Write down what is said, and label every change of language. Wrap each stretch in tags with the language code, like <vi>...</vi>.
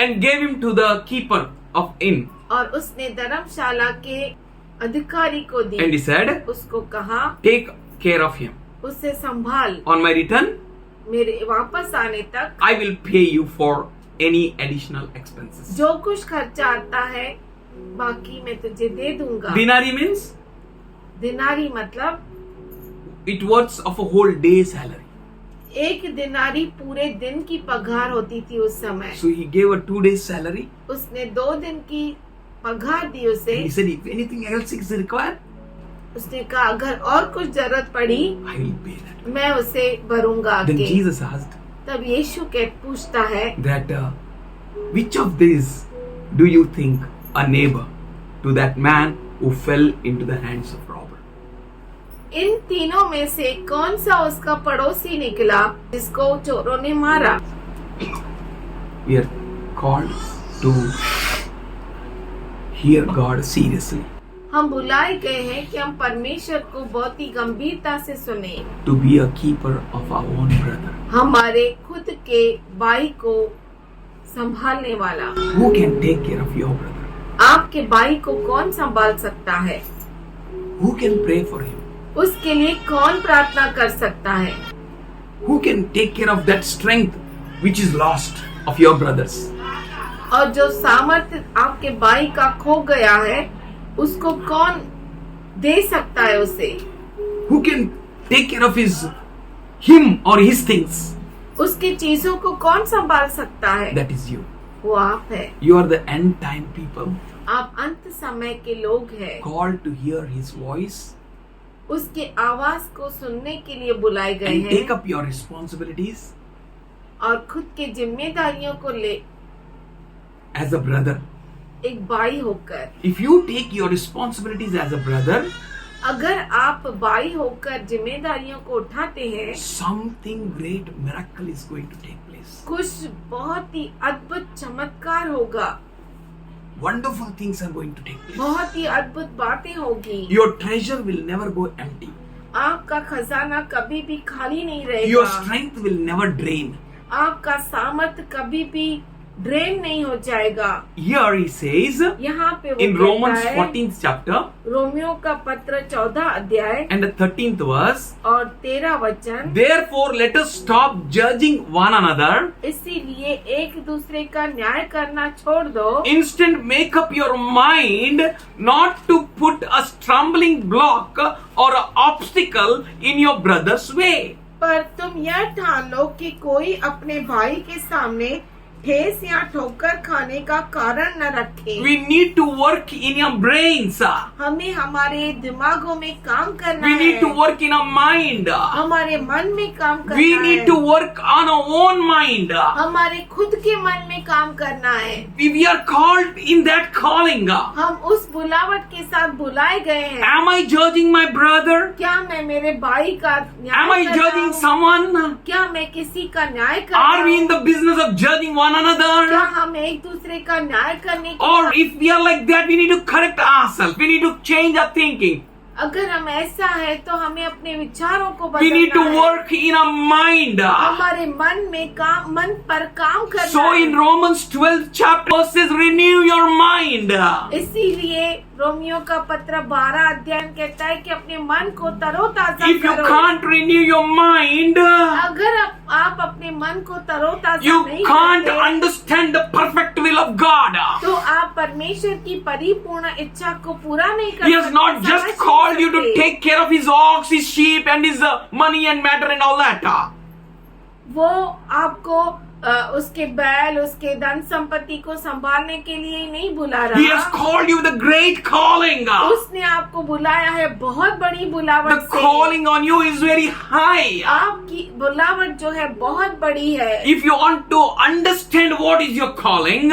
<en>and gave him to the keeper of inn.</en> <hi>और उसने धर्मशाला के अधिकारी को दी।</hi> <en>And he said,</en> <hi>उसको कहा,</hi> <en>take care of him.</en> <hi>उसे संभाल,</hi> <en>On my return,</en> <hi>मेरे वापस आने तक</hi> <en>I will pay you for any additional expenses.</en> <hi>जो कुछ खर्चा आता है बाकी मैं तुझे दे दूंगा।</hi> <en>Dinari means</en> <hi>दिनारी मतलब</hi> <en>it worth of a whole day's salary.</en> <hi>एक दिनारी पूरे दिन की पगार होती थी उस समय।</hi> <en>So he gave a 2 days salary.</en> <hi>उसने 2 दिन की पगार दी उसे।</hi> <en>And he said, if anything else is required,</en> <hi>उसने कहा अगर और कुछ जरूरत पड़ी</hi> <en>I will pay that.</en> <hi>मैं उसे भरूंगा</hi> <en>Then</en> <hi>आगे।</hi> <en>Jesus asked</en> <hi>तब यीशु के पूछता है,</hi> <en>that which of these do you think a neighbor to that man who fell into the hands of robber?</en> <hi>इन तीनों में से कौन सा उसका पड़ोसी निकला जिसको चोरों ने मारा?</hi> <en>We are called to hear God seriously,</en> <hi>हम बुलाए गए हैं कि हम परमेश्वर को बहुत ही गंभीरता से सुने,</hi> <en>to be a keeper of our own brother.</en> <hi>हमारे खुद के भाई को संभालने वाला।</hi> <en>Who can take care of your brother?</en> <hi>आपके भाई को कौन संभाल सकता है?</hi> <en>Who can pray for him?</en> <hi>उसके लिए कौन प्रार्थना कर सकता है?</hi> <en>Who can take care of that strength which is lost of your brothers?</en> <hi>और जो सामर्थ्य आपके भाई का खो गया है उसको कौन दे सकता है उसे?</hi> <en>Who can take care of him or his things?</en> <hi>उसकी चीजों को कौन संभाल सकता है?</hi> <en>That is you.</en> <hi>वो आप है।</hi> <en>You are the end time people,</en> <hi>आप अंत समय के लोग हैं,</hi> <en>called to hear his voice</en> <hi>उसके आवाज को सुनने के लिए बुलाए गए</hi> <en>and take up your responsibilities</en> <hi>और खुद के जिम्मेदारियों को ले</hi> <en>as a brother.</en> <hi>एक भाई होकर।</hi> <en>If you take your responsibilities as a brother,</en> <hi>अगर आप भाई होकर जिम्मेदारियों को उठाते हैं,</hi> <en>something great miracle is going to take place.</en> <hi>कुछ बहुत ही अद्भुत चमत्कार होगा,</hi> <en>Wonderful things are going to take place.</en> <hi>बहुत ही अद्भुत बातें होगी।</hi> <en>Your treasure will never go empty.</en> <hi>आपका खजाना कभी भी खाली नहीं</hi> <en>Your</en> <hi>रहेगा,</hi> <en>strength will never drain.</en> <hi>आपका सामर्थ्य कभी भी ड्रेन नहीं हो जाएगा।</hi> <en>Here he says</en> <hi>यहाँ पे वो</hi> <en>in</en> <hi>कहता</hi> <en>Romans</en> <hi>है,</hi> <en>14th chapter</en> <hi>रोमियो का पत्र 14 अध्याय</hi> <en>and the 13th verse,</en> <hi>और 13 वचन,</hi> <en>therefore let us stop judging one another.</en> <hi>इसीलिए एक दूसरे का न्याय करना छोड़ दो,</hi> <en>Instead make up your mind not to put a stumbling block or an obstacle in your brother's way.</en> <hi>पर तुम यह ठान लो कि कोई अपने भाई के सामने ठेस या ठोकर खाने का कारण न रखे।</hi> <en>We need to work in your brains.</en> <hi>हमें हमारे दिमागों में काम करना</hi> <en>We</en> <hi>है,</hi> <en>need to work in our mind.</en> <hi>हमारे मन में काम करना</hi> <en>We</en> <hi>है,</hi> <en>need to work on our own mind.</en> <hi>हमारे खुद के मन में काम करना है।</hi> <en>We are called in that calling.</en> <hi>हम उस बुलावट के साथ बुलाए गए हैं।</hi> <en>Am I judging my brother?</en> <hi>क्या मैं मेरे भाई का न्याय</hi> <en>Am I</en> <hi>कर रहा</hi> <en>judging</en> <hi>हूँ?</hi> <en>someone?</en> <hi>क्या मैं किसी का न्याय कर</hi> <en>Are</en> <hi>रहा</hi> <en>we in the business of judging one</en> <hi>क्या</hi> <en>another?</en> <hi>हम एक दूसरे का न्याय करने की,</hi> <en>Or if we are like that, we need to correct ourselves. We need to change our thinking.</en> <hi>अगर हम ऐसा है तो हमें अपने विचारों को</hi> <en>We need to</en> <hi>बदलना है।</hi> <en>work in our mind.</en> <hi>हमारे मन पर काम करना</hi> <en>So</en> <hi>है।</hi> <en>in Romans 12th chapter verses, renew your mind.</en> <hi>इसीलिए रोमियो का पत्र 12 अध्याय कहता है कि अपने मन को तरोताजा</hi> <en>If you</en> <hi>करो।</hi> <en>can't renew your mind,</en> <hi>अगर आप अपने मन को तरोताजा</hi> <en>you</en> <hi>नहीं</hi> <en>can't</en> <hi>करते,</hi> <en>understand the perfect will of God.</en> <hi>तो आप परमेश्वर की परिपूर्ण इच्छा को पूरा नहीं कर</hi> <en>He has</en> <hi>सकते,</hi> <en>not just</en> <hi>समझ</hi> <en>called</en> <hi>नहीं</hi> <en>you to</en> <hi>सकते।</hi> <en>take care of his ox, his sheep, and his money and matter and all that.</en> <hi>वो आपको उसके बैल, उसके धन संपत्ति को संभालने के लिए ही नहीं बुला</hi> <en>He has</en> <hi>रहा।</hi> <en>called you with a great calling.</en> <hi>उसने आपको बुलाया है बहुत बड़ी बुलावट</hi> <en>The</en> <hi>से।</hi> <en>calling on you is very high.</en> <hi>आपकी बुलावट जो है बहुत बड़ी है।</hi> <en>If you want to understand what is your calling,</en>